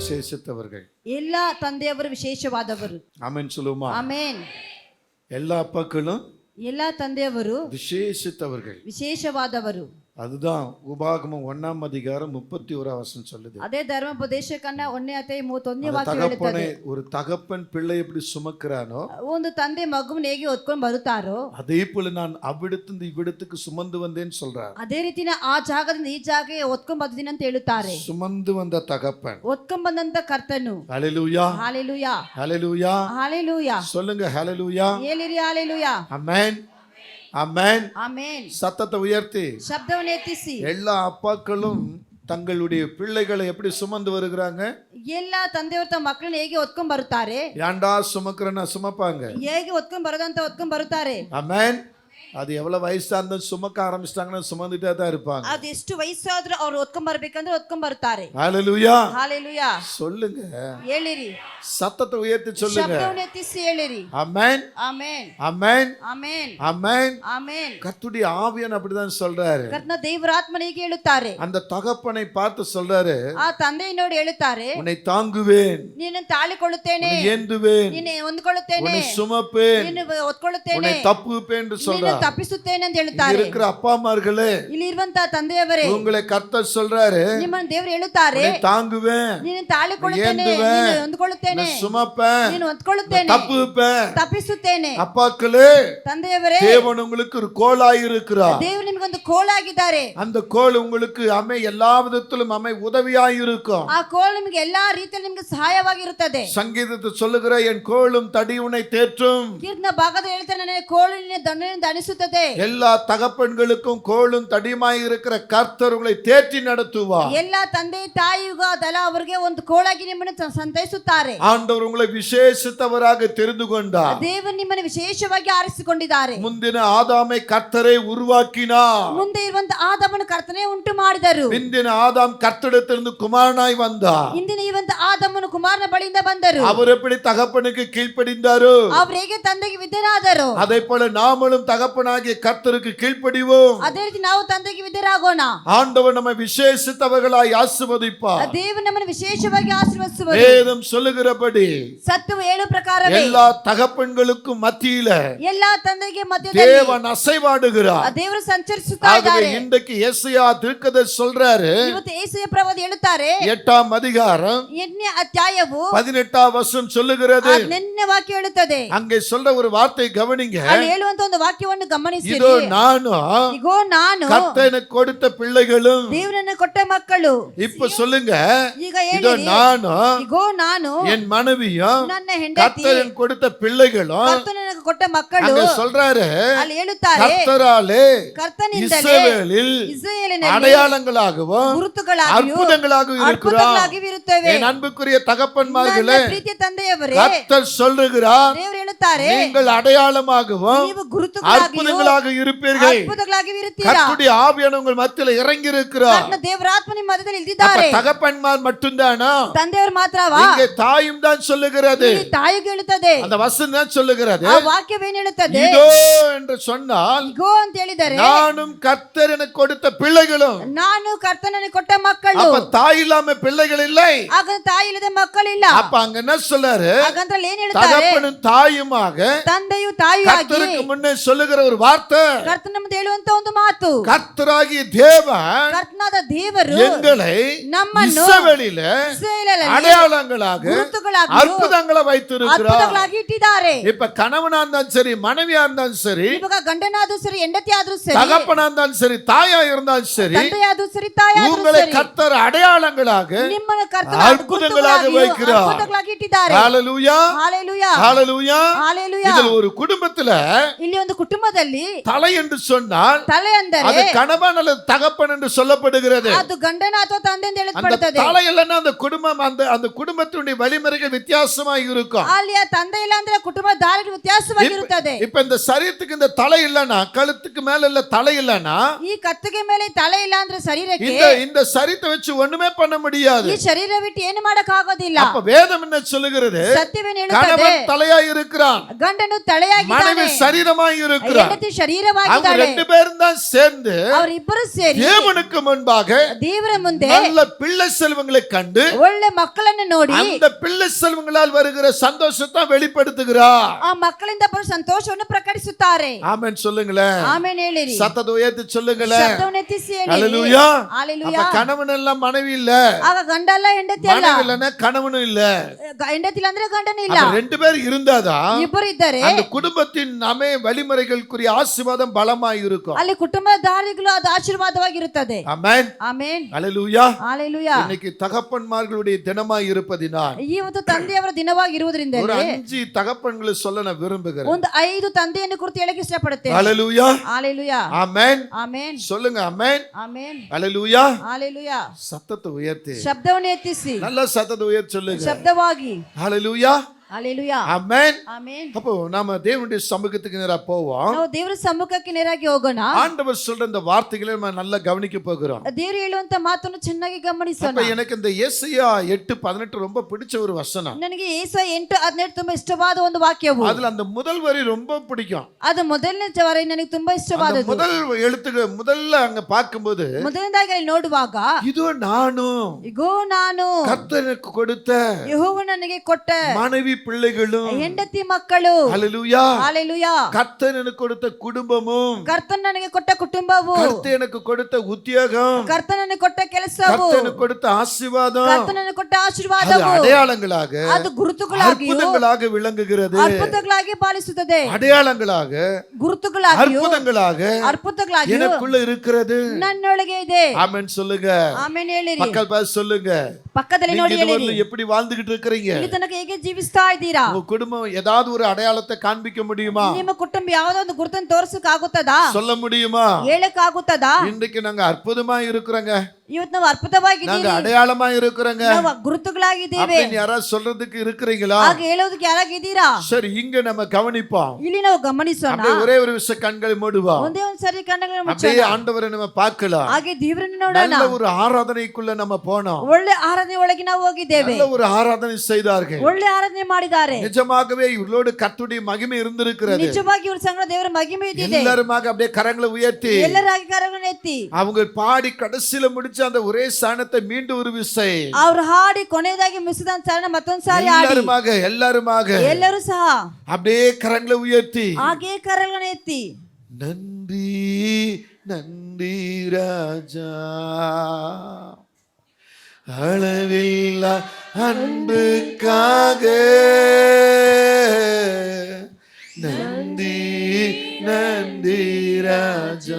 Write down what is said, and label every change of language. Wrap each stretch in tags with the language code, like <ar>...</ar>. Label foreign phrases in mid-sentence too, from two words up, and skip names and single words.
<ta>விசேஷித்தவர்கள்.</ta> <kn>எல்லா ತಂದೆಯವರು ವಿಶೇಷವಾದವರು.</kn> <ta>ஆமென் சொல்லுமா?</ta> <kn>ಆಮೆನ್.</kn> <ta>எல்லா அப்பாக்களும்</ta> <kn>எல்லா ತಂದೆಯವರು</kn> <ta>விசேஷித்தவர்கள்.</ta> <kn>ವಿಶೇಷವಾದವರು.</kn> <ta>அதுதான் உபாகமம் 1ஆம் அதிகாரம் 31ஆம் வசனம் சொல்லுது.</ta> <kn>ಅದೇ ಧರ್ಮೋಪದೇಶಕನ 1ನೇ ಅಧ್ಯಾಯ 31ನೇ ವಾಕ್ಯ</kn> <ta>தகப்பனை</ta> <kn>ಹೇಳುತ್ತದೆ.</kn> <ta>ஒரு தகப்பன் பிள்ளை எப்படி சுமக்கிறானோ</ta> <kn>ಒಂದು ತಂದೆ ಮಗುವನ್ನು ಹೇಗೆ ಹೊತ್ಕೊಂಡು ಬರುತ್ತಾರೋ</kn> <ta>அதே போல நான் அவ்விடத்திலிருந்து இவ்விடத்துக்கு சுமந்து வந்தேன்னு சொல்றார்.</ta> <kn>ಅದೇ ರೀತಿನ ಆ ಜಾಗದಿಂದ ಈ ಜಾಗಕ್ಕೆ ಹೊತ್ಕೊಂಡು ಬಂದಿದ್ದೀನಿ ಅಂತ ಹೇಳುತ್ತಾರೆ.</kn> <ta>சுமந்து வந்த தகப்பன்.</ta> <kn>ಹೊತ್ಕೊಂಡು ಬಂದಂತ ಕರ್ತನು.</kn> <ta>ஹalleluya. ஹalleluya. ஹalleluya. ஹalleluya. சொல்லுங்க ஹalleluya.</ta> <kn>ಹೇಳಿರಿ ஹalleluya.</kn> <ta>ஆமென். ஆமென்.</ta> <kn>ಆಮೆನ್.</kn> <ta>சத்தத்தை உயர்த்தி</ta> <kn>ಶಬ್ದವನ್ನು ಎತ್ತಿಸಿ</kn> <ta>எல்லா அப்பாக்களும் தங்களுடைய பிள்ளைகளை எப்படி சுமந்து வருகிறாங்க?</ta> <kn>ಎಲ್ಲ ತಂದೆಯವರು ತಮ್ಮ ಮಕ್ಕಳನ್ನ ಹೇಗೆ ಹೊತ್ಕೊಂಡು ಬರುತ್ತಾರೆ?</kn> <ta>ஏன்டா சுமக்கிறேன்னா சுமப்பாங்க.</ta> <kn>ಹೇಗೆ ಹೊತ್ಕೊಂಡು ಬರೋದಂತ ಹೊತ್ಕೊಂಡು ಬರುತ್ತಾರೆ.</kn> <ta>ஆமென். அது எவ்வளவு வயசா இருந்தாலும் சுமக்க ஆரம்பிச்சிட்டாங்கன்னா சுமந்துட்டே தான் இருப்பாங்க.</ta> <kn>ಅದು ಎಷ್ಟು ವಯಸ್ಸಾದ್ರೂ ಅವ್ರು ಹೊತ್ಕೊಂಡು ಬರ್ಬೇಕಂದ್ರೆ ಹೊತ್ಕೊಂಡು ಬರ್ತಾರೆ.</kn> <ta>ஹalleluya. ஹalleluya. சொல்லுங்க.</ta> <kn>ಹೇಳಿರಿ.</kn> <ta>சத்தத்தை உயர்த்தி சொல்லுங்க.</ta> <kn>ಶಬ್ದವನ್ನು ಎತ್ತಿಸಿ ಹೇಳಿರಿ.</kn> <ta>ஆமென்.</ta> <kn>ಆಮೆನ್.</kn> <ta>ஆமென்.</ta> <kn>ಆಮೆನ್.</kn> <ta>ஆமென்.</ta> <kn>ಆಮೆನ್.</kn> <ta>கர்த்தருடைய ஆவியானவர் அப்படிதான் சொல்றாரு.</ta> <kn>ಕರ್ತನ ದೇವರ ಆತ್ಮನಿಗೆ ಹೇಳುತ್ತಾರೆ.</kn> <ta>அந்த தகப்பனை பார்த்து சொல்றாரு,</ta> <kn>ಆ ತಂದೆயை ನೋಡಿ ಹೇಳುತ್ತಾರೆ,</kn> <ta>உன்னை தாங்குவேன்,</ta> <kn>ನಿನ್ನನ್ನು ತಾಳಿಕೊಳ್ಳುತ್ತೇನೆ,</kn> <ta>உன்னை ஏந்துவேன்,</ta> <kn>ನಿನ್ನೆ ಹೊಂದಿಕೊಳ್ಳುತ್ತೇನೆ,</kn> <ta>உன்னை சுமப்பேன்,</ta> <kn>ನಿನ್ನ ಹೊತ್ಕೊಳ್ಳುತ್ತೇನೆ,</kn> <ta>உன்னை தப்புவேன் என்று சொல்றார்.</ta> <kn>ನಿನ್ನನ್ನು ತಪ್ಪಿಸುತ್ತೇನೆ ಅಂತ ಹೇಳುತ್ತಾರೆ.</kn> <ta>இருக்கிற அப்பா அம்மார்களே,</ta> <kn>ಇಲ್ಲಿ ಇರುವಂತ ತಂದೆಯವರೇ,</kn> <ta>உங்களை கர்த்தர் சொல்றாரு,</ta> <kn>ನಿಮ್ಮನ್ನು ದೇವರು ಹೇಳುತ್ತಾರೆ,</kn> <ta>உன்னை தாங்குவேன்,</ta> <kn>ನಿನ್ನನ್ನು ತಾಳಿಕೊಳ್ಳುತ್ತೇನೆ, ನಿನ್ನನ್ನು ಹೊಂದಿಕೊಳ್ಳುತ್ತೇನೆ,</kn> <ta>சுமப்பேன்,</ta> <kn>ನಿನ್ನನ್ನು ಹೊತ್ಕೊಳ್ಳುತ್ತೇನೆ,</kn> <ta>தப்புவேன்.</ta> <kn>ತಪ್ಪಿಸುತ್ತೇನೆ.</kn> <ta>அப்பாக்களே,</ta> <kn>ತಂದೆಯವರೇ,</kn> <ta>தேவன் உங்களுக்கு ஒரு கோலாய் இருக்கிறார்.</ta> <kn>ದೇವರು ನಿಮಗೊಂದು ಕೋಲಾಗಿದ್ದಾರೆ.</kn> <ta>அந்த கோல் உங்களுக்கு எல்லா விதத்திலும் உதவியாய் இருக்கும்.</ta> <kn>ಆ ಕೋಲ್ ನಿಮಗೆ ಎಲ್ಲಾ ರೀತಿಯಲ್ಲಿ ನಿಮಗೆ ಸಹಾಯವಾಗಿರುತ್ತದೆ.</kn> <ta>சங்கீதத்தை சொல்லுகிற என் கோலும் தடி உன்னை தேற்றும்.</ta> <kn>ಕೀರ್ತನ ಭಾಗದಲ್ಲಿ ಹೇಳ್ತಾನೆ, ನನ್ನ ಕೋಲು ನಿನ್ನ ದಂಡದಿಂದ ಅನಿಸುತ್ತದೆ.</kn> <ta>எல்லா தகப்பன்களுக்கும் கோலும் தடியுமாய் இருக்கிற கர்த்தர் உங்களை தேற்றி நடத்துவார்.</ta> <kn>ಎಲ್ಲಾ ತಂದೆ ತಾಯಿಗೂ ಅದಲ್ಲ ಅವರಿಗೆ ಒಂದು ಕೋಲಾಗಿ ನಿಮ್ಮನ್ನು ಸಂತೈಸುತ್ತಾರೆ.</kn> <ta>ஆண்டவர் உங்களை விசேஷித்தவராக தெரிந்து கொண்டார்.</ta> <kn>ದೇವರು ನಿಮ್ಮನ್ನು ವಿಶೇಷವಾಗಿ ಆರಿಸಿಕೊಂಡಿದ್ದಾರೆ.</kn> <ta>முந்தின ஆதாமை கர்த்தரை உருவாக்கினார்.</ta> <kn>ಮುಂದೆ ಇರುವಂತ ಆದಾಮನ ಕರ್ತನೆ ಉಂಟು ಮಾಡಿದರು.</kn> <ta>பிந்தின ஆதாம் கர்த்தரிடத்திலிருந்து குமாரனாய் வந்தார்.</ta> <kn>ಇಂದಿನ ಇವಂತ ಆದಾಮನು ಕುಮಾರನ ಬಳಿಯಿಂದ ಬಂದರು.</kn> <ta>அவர் எப்படி தகப்பனுக்கு கீழ்ப்படிந்தாரோ</ta> <kn>ಅವರು ಹೇಗೆ ತಂದೆಗೆ ವಿಧೇಯರಾದರು,</kn> <ta>அதே போல நாமளும் தகப்பனாகிய கர்த்தருக்கு கீழ்ப்படிவோம்.</ta> <kn>ಅದೇ ರೀತಿ ನಾವು ತಂದೆಗೆ ವಿಧೇಯರಾಗೋಣ.</kn> <ta>ஆண்டவர் நம்மை விசேஷித்தவர்களாய் ஆசீர்வதிப்பார்.</ta> <kn>ದೇವರು ನಮ್ಮನ್ನು ವಿಶೇಷವಾಗಿ ಆಶೀರ್ವದಿಸುವರು.</kn> <ta>வேதம் சொல்லுகிறபடி</ta> <kn>ಸತ್ಯವು ಹೇಳು ಪ್ರಕಾರವೇ</kn> <ta>எல்லா தகப்பன்களுக்கும் மத்தியில</ta> <kn>ಎಲ್ಲಾ ತಂದೆಗೆ ಮಧ್ಯದಲ್ಲಿ</kn> <ta>தேவன் அசைவாடுகிறார்.</ta> <kn>ದೇವರು ಸಂಚರಿಸುತ್ತಾ</kn> <ta>ஆகவே</ta> <kn>ಇದ್ದಾರೆ.</kn> <ta>இன்றைக்கு ಯೆಶಾಯ தீர்க்கதரிசி சொல்றாரு,</ta> <kn>ಇವತ್ತು ಯೆಶಾಯ ಪ್ರವಾದಿ ಹೇಳುತ್ತಾರೆ,</kn> <ta>8ஆம் அதிகாரம்</ta> <kn>8ನೇ ಅಧ್ಯಾಯವು</kn> <ta>18ஆம் வசனம் சொல்லுகிறது.</ta> <kn>8ನೇ ವಾಕ್ಯ ಹೇಳುತ್ತದೆ.</kn> <ta>அங்கே சொல்ற ஒரு வார்த்தை கவனிங்க.</ta> <kn>ಅಲ್ಲಿ ಹೇಳುವಂತ ಒಂದು ವಾಕ್ಯವನ್ನು ಗಮನಿಸಿರಿ.</kn> <ta>இதோ நானும்</ta> <kn>ಇಗೋ ನಾನು</kn> <ta>கர்த்தர் எனக்கு கொடுத்த பிள்ளைகளும்.</ta> <kn>ದೇವರನ್ನು ಕೊಟ್ಟ ಮಕ್ಕಳು.</kn> <ta>இப்ப சொல்லுங்க,</ta> <kn>ಈಗ</kn> <ta>இதோ</ta> <kn>ಹೇಳಿರಿ,</kn> <ta>நானும்</ta> <kn>ಇಗೋ ನಾನು</kn> <ta>என் மனைவியும்</ta> <kn>ನನ್ನ ಹೆಂಡತಿ</kn> <ta>கர்த்தர் எனக்கு கொடுத்த பிள்ளைகளும்.</ta> <kn>ಕರ್ತನು ನನಗೆ ಕೊಟ್ಟ ಮಕ್ಕಳು.</kn> <ta>அங்க சொல்றாரு,</ta> <kn>ಅಲ್ಲಿ ಹೇಳುತ್ತಾರೆ,</kn> <ta>கர்த்தராலே</ta> <kn>ಕರ್ತನಿಂದಲೇ</kn> <ta>இஸ்ரவேலில்</ta> <kn>ಇಸ್ರಾಯೇಲಿನಲ್ಲಿ</kn> <ta>அடையாளங்களாகவும்</ta> <kn>ಗುರುತುಗಳಾಗಿಯೂ</kn> <ta>அற்புதங்களாகவும் இருக்கிறார்.</ta> <kn>ಅದ್ಭುತಗಳಾಗಿಯೂ ಇರುತ್ತವೆ.</kn> <ta>என் அன்புக்குரிய தகப்பன்மார்களே,</ta> <kn>ನನ್ನ ಪ್ರೀತಿಯ ತಂದೆಯವರೇ,</kn> <ta>கர்த்தர் சொல்லுகிறார்,</ta> <kn>ದೇವರು ಹೇಳುತ್ತಾರೆ,</kn> <ta>நீங்கள் அடையாளமாகவும்</ta> <kn>ನೀವು ಗುರುತುಗಳಾಗಿಯೂ</kn> <ta>அற்புதங்களாக இருப்பீர்கள்.</ta> <kn>ಅದ್ಭುತಗಳಾಗಿಯೂ ಇರುತ್ತೀರಾ.</kn> <ta>கர்த்தருடைய ஆவியானவர் உங்கள் மத்தியில் இறங்கி இருக்கிறார்.</ta> <kn>ಕರ್ತನ ದೇವರ ಆತ್ಮ ನಿಮ್ಮ ಮಧ್ಯದಲ್ಲಿ ಇಲ್ಲಿದ್ದಾರೆ.</kn> <ta>தகப்பன்மார் மட்டும்தானா?</ta> <kn>ತಂದೆಯವರು ಮಾತ್ರವಾ?</kn> <ta>இங்கே தாயும் தான் சொல்லுகிறது.</ta> <kn>ಇಲ್ಲಿ ತಾಯಿಗೆ ಹೇಳುತ್ತದೆ.</kn> <ta>அந்த வசனம் தான் சொல்லுகிறது.</ta> <kn>ಆ ವಾಕ್ಯವೇನು ಹೇಳುತ್ತದೆ?</kn> <ta>இதோ என்று சொன்னால்</ta> <kn>ಇಗೋ ಅಂತ ಹೇಳಿದರೆ</kn> <ta>நானும் கர்த்தர் எனக்கு கொடுத்த பிள்ளைகளும்.</ta> <kn>ನಾನು ಕರ್ತನಿಗೆ ಕೊಟ್ಟ ಮಕ್ಕಳು.</kn> <ta>அப்ப தாய் இல்லாம பிள்ளைகள் இல்லை.</ta> <kn>ಆಗ ತಾಯಿ ಇಲ್ಲದೆ ಮಕ್ಕಳಿಲ್ಲ.</kn> <ta>அப்ப அங்க என்ன சொல்றாரு?</ta> <kn>ಹಾಗಂದ್ರೆ ಏನ್ ಹೇಳ್ತಾರೆ?</kn> <ta>தகப்பனும் தாயுமாக</ta> <kn>ತಂದೆಯು ತಾಯಿಯಾಗಿ</kn> <ta>கர்த்தருக்கு முன்னே சொல்லுகிற ஒரு வார்த்தை,</ta> <kn>ಕರ್ತನ ಮುಂದೆ ಹೇಳುವಂತ ಒಂದು ಮಾತು,</kn> <ta>கர்த்தராகிய தேவன்</ta> <kn>ಕರ್ತನಾದ ದೇವರು</kn> <ta>எங்களை</ta> <kn>ನಮ್ಮನ್ನು</kn> <ta>இஸ்ரவேலிலே</ta> <kn>ಇಸ್ರಾಯೇಲಲ್ಲಿ</kn> <ta>அடையாளங்களாக</ta> <kn>ಗುರುತುಗಳಾಗಿ</kn> <ta>அற்புதங்களை வைத்திருக்கிறார்.</ta> <kn>ಅದ್ಭುತಗಳಾಗಿ ಇಟ್ಟಿದ್ದಾರೆ.</kn> <ta>இப்ப கணவனா இருந்தாலும் சரி, மனைவியா இருந்தாலும் சரி,</ta> <kn>ಇವಾಗ ಗಂಡನಾದ್ರೂ ಸರಿ, ಹೆಂಡತಿ ಆದ್ರೂ ಸರಿ,</kn> <ta>தகப்பனா இருந்தாலும் சரி, தாயா இருந்தாலும் சரி,</ta> <kn>ತಂದೆಯಾದ್ರೂ ಸರಿ, ತಾಯಾದ್ರೂ</kn> <ta>உங்களை</ta> <kn>ಸರಿ,</kn> <ta>கர்த்தர் அடையாளங்களாக</ta> <kn>ನಿಮ್ಮನ್ನು ಕರ್ತನ</kn> <ta>அற்புதங்களாக வைக்கிறார்.</ta> <kn>ಅದ್ಭುತಗಳಾಗಿ ಇಟ್ಟಿದ್ದಾರೆ.</kn> <ta>ஹalleluya, ஹalleluya, ஹalleluya, ஹalleluya. இதில் ஒரு குடும்பத்துல</ta> <kn>ಇಲ್ಲಿ ಒಂದು ಕುಟುಂಬದಲ್ಲಿ</kn> <ta>தலை என்று சொன்னால்</ta> <kn>ತಲೆ ಅಂದರೆ</kn> <ta>அது கணவன் அல்லது தகப்பன் என்று சொல்லப்படுகிறது.</ta> <kn>ಅದು ಗಂಡನ ಅಥವಾ ತಂದೆ ಎಂದು</kn> <ta>அந்த</ta> <kn>ಹೇಳಲ್ಪಡುತ್ತದೆ.</kn> <ta>தலை இல்லைன்னா அந்த குடும்பம் அந்த குடும்பத்தினுடைய வழிமுறைகள் வித்தியாசமா இருக்கும்.</ta> <kn>ಅಲ್ಲಿ ಆ ತಂದೆ ಇಲ್ಲ ಅಂದ್ರೆ ಕುಟುಂಬ ದಾರಿ ವ್ಯತ್ಯಾಸವಾಗಿರುತ್ತದೆ.</kn> <ta>இப்ப இந்த சரீரத்துக்கு இந்த தலை இல்லைன்னா, கழுத்துக்கு மேல இல்ல தலை இல்லைன்னா,</ta> <kn>ಈ ಕತ್ತಿಗೆ ಮೇಲೆ ತಲೆ ಇಲ್ಲ ಅಂದ್ರೆ ಶರೀರಕ್ಕೆ</kn> <ta>இந்த சரீரத்தை வச்சு ஒண்ணுமே பண்ண முடியாது.</ta> <kn>ಈ ಶರೀರ ಬಿಟ್ಟು ಏನು ಮಾಡಕ್ ಆಗೋದಿಲ್ಲ.</kn> <ta>அப்ப வேதம் என்ன சொல்லுகிறது?</ta> <kn>ಸತ್ಯವೇನು ಹೇಳುತ್ತದೆ?</kn> <ta>கணவன் தலையாய் இருக்கிறான்,</ta> <kn>ಗಂಡನು ತಲೆಯಾಗಿದ್ದಾನೆ,</kn> <ta>மனைவி சரீரமாய் இருக்கிறார்.</ta> <kn>ಹೆಂಡತಿ</kn> <ta>அவங்க</ta> <kn>ಶರೀರವಾಗಿದ್ದಾಳೆ.</kn> <ta>ரெண்டு பேரும் தான் சேர்ந்து</ta> <kn>ಅವರಿಬ್ಬರು ಸೇರಿ</kn> <ta>தேவனுக்கு முன்பாக</ta> <kn>ದೇವರ ಮುಂದೆ</kn> <ta>நல்ல பிள்ளை செல்வங்களை கண்டு</ta> <kn>ಒಳ್ಳೆ ಮಕ್ಕಳನ್ನು ನೋಡಿ</kn> <ta>அந்த பிள்ளை செல்வங்களால் வருகிற சந்தோஷத்தை வெளிப்படுத்துகிறார்.</ta> <kn>ಆ ಮಕ್ಕಳಿಂದ ಬರುವ ಸಂತೋಷವನ್ನು ಪ್ರಕಟಿಸುತ್ತಾರೆ.</kn> <ta>ஆமென் சொல்லுங்களேன்.</ta> <kn>ಆಮೆನ್ ಹೇಳಿರಿ.</kn> <ta>சத்தத்தை உயர்த்தி சொல்லுங்களேன்.</ta> <kn>ಶಬ್ದವನ್ನು ಎತ್ತಿಸಿ ಹೇಳಿರಿ.</kn> <ta>ஹalleluya. ஹalleluya. அப்ப கணவன் இல்ல மனைவி இல்ல,</ta> <kn>ಆಗ ಗಂಡ ಅಲ್ಲ ಹೆಂಡತಿ ಅಲ್ಲ,</kn> <ta>மனைவி இல்லனா கணவனும் இல்ல,</ta> <kn>ಹೆಂಡತಿ ಇಲ್ಲ ಅಂದ್ರೆ ಗಂಡನೇ ಇಲ್ಲ,</kn> <ta>அப்ப ரெண்டு பேர் இருந்தாதான்</ta> <kn>ಇಬ್ಬರು ಇದ್ದಾರೆ.</kn> <ta>அந்த குடும்பத்தின் வழிமுறைகளுக்குரிய ஆசீர்வாதம் பலமாய் இருக்கும்.</ta> <kn>ಅಲ್ಲಿ ಕುಟುಂಬದ ದಾರಿಗಳು ಅದು ಆಶೀರ್ವಾದವಾಗಿರುತ್ತದೆ.</kn> <ta>ஆமென்</ta> <kn>ಆಮೆನ್.</kn> <ta>ஹalleluya. ஹalleluya. இன்னைக்கு தகப்பன்மார்களுடைய தினமாய் இருப்பதினால்</ta> <kn>ಇವತ್ತು ತಂದೆಯವರ ದಿನವಾಗಿರುವುದರಿಂದ</kn> <ta>ஒரு 5 தகப்பன்களை சொல்ல நான் விரும்புகிறேன்.</ta> <kn>ಒಂದು 5 ತಂದೆಯನ್ನು ಕುರಿತು ಹೇಳಕ್ಕೆ ಇಷ್ಟಪಡುತ್ತೇನೆ.</kn> <ta>ஹalleluya. ஹalleluya. ஆமென்.</ta> <kn>ಆಮೆನ್.</kn> <ta>சொல்லுங்க ஆமென்.</ta> <kn>ಆಮೆನ್.</kn> <ta>ஹalleluya. ஹalleluya. சத்தத்தை உயர்த்தி</ta> <kn>ಶಬ್ದವನ್ನು ಎತ್ತಿಸಿ</kn> <ta>நல்ல சத்தத்தை உயர்த்தி சொல்லுங்க.</ta> <kn>ಶಬ್ದವಾಗಿ</kn> <ta>ஹalleluya. ஹalleluya. ஆமென்.</ta> <kn>ಆಮೆನ್.</kn> <ta>அப்போ நாம தேவனுடைய சமூகத்துக்கு நேரா போவோம்.</ta> <kn>ನಾವು ದೇವರ ಸಮ್ಮುಖಕ್ಕೆ ನೇರಾಗಿ ಹೋಗೋಣ.</kn> <ta>ஆண்டவர் சொல்ற இந்த வார்த்தைகளை நம்ம நல்லா கவனிக்க போகிறோம்.</ta> <kn>ದೇವರು ಹೇಳುವಂತ ಮಾತನ್ನು ಚೆನ್ನಾಗಿ ಗಮನಿಸೋಣ.</kn> <ta>அப்ப எனக்கு இந்த ಯೆಶಾಯ 8:18 ரொம்ப பிடிச்ச ஒரு வசனம்.</ta> <kn>ನನಗೆ ಯೆಶಾಯ 8:18 ತುಂಬಾ ಇಷ್ಟವಾದ ಒಂದು ವಾಕ್ಯವು.</kn> <ta>அதுல அந்த முதல் வரி ரொம்ப பிடிக்கும்.</ta> <kn>ಅದು ಮೊದಲನೇ ವರಿ ನನಗೆ ತುಂಬಾ ಇಷ್ಟವಾದದ್ದು.</kn> <ta>முதல் எழுத்துக்கு முதல்ல அங்க பார்க்கும்போது</ta> <kn>ಮೊದಲನೇದಾಗಿ ಅಲ್ಲಿ ನೋಡುವಾಗ</kn> <ta>இதோ நானும்</ta> <kn>ಇಗೋ ನಾನು</kn> <ta>கர்த்தருக்கு கொடுத்த</ta> <kn>ಯೆಹೋವನು ನನಗೆ ಕೊಟ್ಟ</kn> <ta>மனைவி பிள்ளைகளும்</ta> <kn>ಹೆಂಡತಿ ಮಕ್ಕಳು.</kn> <ta>ஹalleluya. ஹalleluya. கர்த்தர் எனக்கு கொடுத்த குடும்பமும்</ta> <kn>ಕರ್ತನು ನನಗೆ ಕೊಟ್ಟ ಕುಟುಂಬವು,</kn> <ta>கர்த்தர் எனக்கு கொடுத்த உத்தியோகம்,</ta> <kn>ಕರ್ತನು ನನಗೆ ಕೊಟ್ಟ ಕೆಲಸವು,</kn> <ta>கர்த்தர் எனக்கு கொடுத்த ஆசீர்வாதம்,</ta> <kn>ಕರ್ತನು ನನಗೆ ಕೊಟ್ಟ</kn> <ta>அது</ta> <kn>ಆಶೀರ್ವಾದವು</kn> <ta>அடையாளங்களாக</ta> <kn>ಅದು ಗುರುತುಗಳಾಗಿ</kn> <ta>அற்புதங்களாக விளங்குகிறது.</ta> <kn>ಅದ್ಭುತಗಳಾಗಿ ಪಾಲಿಸುತ್ತದೆ.</kn> <ta>அடையாளங்களாக</ta> <kn>ಗುರುತುಗಳಾಗಿ</kn> <ta>அற்புதங்களாக</ta> <kn>ಅದ್ಭುತಗಳಾಗಿ</kn> <ta>எனக்குள்ள இருக்கிறது.</ta> <kn>ನನ್ನೊಳಗೆ ಇದೆ.</kn> <ta>ஆமென் சொல்லுங்க.</ta> <kn>ಆಮೆನ್ ಹೇಳಿರಿ.</kn> <ta>பக்கல் பார்த்து சொல்லுங்க.</ta> <kn>ಪಕ್ಕದಲ್ಲಿ</kn> <ta>நீங்க</ta> <kn>ನೋಡಿ ಹೇಳಿರಿ.</kn> <ta>இதுவரையிலும் எப்படி வாழ்ந்துகிட்டு இருக்கீங்க?</ta> <kn>ಇಲ್ಲಿ ತನಕ ಹೇಗೆ ಜೀವಿಸ್ತಾ ಇದ್ದೀರಾ?</kn> <ta>உங்க குடும்பம் ஏதாவது ஒரு அடையாளத்தை காண்பிக்க முடியுமா?</ta> <kn>ನಿಮ್ಮ ಕುಟುಂಬ ಯಾವುದೋ ಒಂದು ಗುರುತನ್ನು ತೋರಿಸಕ್ಕೆ ಆಗುತ್ತದಾ?</kn> <ta>சொல்ல முடியுமா?</ta> <kn>ಹೇಳಕ್ ಆಗುತ್ತದಾ?</kn> <ta>இன்றைக்கு நாங்க அற்புதமா இருக்கிறோங்க,</ta> <kn>ಇವತ್ತು ನಾವು ಅದ್ಭುತವಾಗಿದ್ದೀವಿ,</kn> <ta>நாங்க அடையாளமா இருக்கிறோங்க</ta> <kn>ನಾವು ಗುರುತುಗಳಾಗಿದ್ದೀವಿ</kn> <ta>அப்படின்னு யாராவது சொல்றதுக்கு இருக்கிறீங்களா?</ta> <kn>ಹಾಗೆ ಹೇಳೋದಕ್ಕೆ ಯಾರಾಗಿದ್ದೀರಾ?</kn> <ta>சரி, இங்க நம்ம கவனிப்போம்.</ta> <kn>ಇಲ್ಲಿ ನಾವು ಗಮನಿಸೋಣ.</kn> <ta>அப்படியே ஒரே ஒரு விஷயம் கண்களை மூடுவோம்.</ta> <kn>ಒಂದೇ ಒಂದು ಸರಿ ಕಣ್ಣುಗಳನ್ನು</kn> <ta>அப்படியே</ta> <kn>ಮುಚ್ಚೋಣ.</kn> <ta>ஆண்டவரை நம்ம பார்க்கலாம்.</ta> <kn>ಹಾಗೆ ದೇವರನ್ನು ನೋಡೋಣ.</kn> <ta>நல்ல ஒரு ஆராதனைக்குள்ள நம்ம போனோம்.</ta> <kn>ಒಳ್ಳೆ ಆರಾಧನೆ ಒಳಗೆ ನಾವು ಹೋಗಿದ್ದೇವೆ.</kn> <ta>நல்ல ஒரு ஆராதனை செய்தார்கள்.</ta> <kn>ಒಳ್ಳೆ ಆರಾಧನೆ ಮಾಡಿದ್ದಾರೆ.</kn> <ta>நிஜமாகவே இவர்களோடு கர்த்தருடைய மகிமை இருந்திருக்கிறது.</ta> <kn>ನಿಜವಾಗಿ ಇವ್ರ ಸಂಗಡ ದೇವರ ಮಹಿಮೆ ಇದ್ದಿದೆ.</kn> <ta>எல்லாருமாக அப்படியே கரங்களை உயர்த்தி</ta> <kn>ಎಲ್ಲರಾಗಿ ಕರಗಳನ್ನು ಎತ್ತಿ</kn> <ta>அவங்க பாடி கடைசியில முடிச்ச அந்த ஒரே சாணத்தை மீண்டும் ஒரு விசை</ta> <kn>ಅವ್ರು ಹಾಡಿ ಕೊನೆಯದಾಗಿ ಮುಗಿಸಿದ ಸಾರನ ಮತ್ತೊಂದು ಸಾರಿ ಹಾಡಿ</kn> <ta>எல்லாருமாக</ta> <kn>ಎಲ್ಲರೂ ಸಹ</kn> <ta>அப்படியே கரங்களை உயர்த்தி</ta> <kn>ಹಾಗೆ ಕರಗಳನ್ನು ಎತ್ತಿ</kn> <ta>நன்றி நன்றி ராஜா, அளவில்லா அன்புக்காக நன்றி நன்றி ராஜா.</ta>